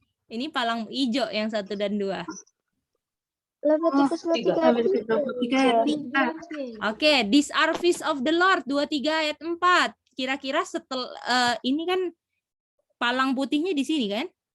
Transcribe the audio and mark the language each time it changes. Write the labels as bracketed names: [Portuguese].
[Indonesian] Ini palang hijau yang 1 dan 2. [English] Leviticus [Indonesian] 23 ayat 3. [English] Oke, these are feast of the Lord 23 ayat 4. [Indonesian] Kira-kira setelah ini kan palang putihnya di sini kan?